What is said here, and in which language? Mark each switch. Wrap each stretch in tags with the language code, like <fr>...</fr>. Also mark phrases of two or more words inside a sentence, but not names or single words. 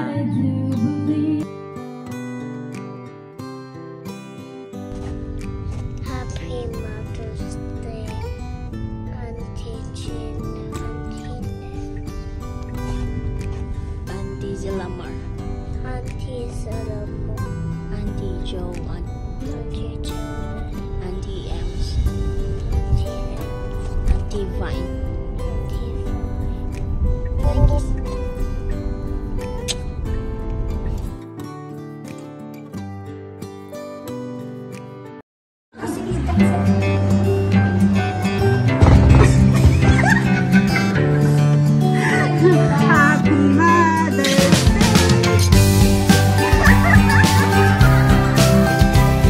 <en>Happy Mother's Day, Auntie Jean, Auntie Nick, Auntie Zilamar, Auntie Salamo, Auntie Joan, Auntie Joan, Auntie Ems, Auntie Ems, Auntie Vine. Auntie Vine. Thank you. Happy Mother's Day!</en>